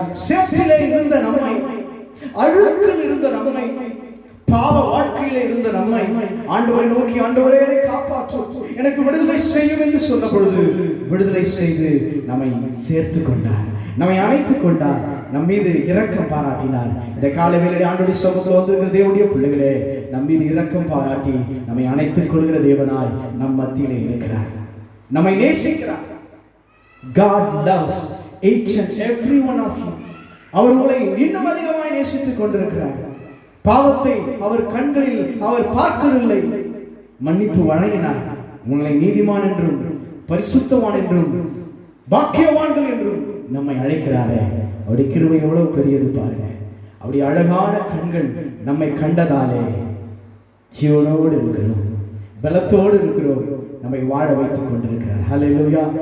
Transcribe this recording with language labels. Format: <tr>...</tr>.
<ta>சேற்றிலே இருந்த நம்மை, அழுக்கில் இருந்த நம்மை, பாவ வாழ்க்கையிலே இருந்த நம்மை ஆண்டவரை நோக்கி, ஆண்டவரே என்னை காப்பாற்றும், எனக்கு விடுதலை செய்யும் என்று சொன்ன பொழுது விடுதலை செய்து நம்மை சேர்த்து கொண்டார், நம்மை அணைத்துக் கொண்டார், நம் மீது இரக்கம் பாராட்டினார். இந்த காலை வேளையிலே ஆண்டவருடைய சமூகத்தில் வந்திருக்கிற தேவனுடைய பிள்ளைகளே, நம் மீது இரக்கம் பாராட்டி நம்மை அணைத்துக் கொள்கிற தேவனாய் நம் மத்தியிலே இருக்கிறார், நம்மை நேசிக்கிறார்.</ta> <en>God loves each and every one of you.</en> <ta>அவர் உங்களை இன்னும் அதிகமாய் நேசித்துக் கொண்டிருக்கிறார். பாவத்தை அவர் கண்களில் அவர் பார்க்கவில்லை, மன்னிப்பு வழங்கினார். உங்களை நீதிமான் என்றும் பரிசுத்தவான் என்றும் பாக்கியவான்கள் என்றும் நம்மை அழைக்கிறாரே. அவருடைய கிருபை எவ்வளவு பெரியது பாருங்க. அவருடைய அழகான கண்கள் நம்மை கண்டதாலே ஜீவனோடு இருக்கிறோம், பலத்தோடு இருக்கிறோம், நம்மை வாழ வைத்துக் கொண்டிருக்கிறார். ஹல்லேலூயா.</ta>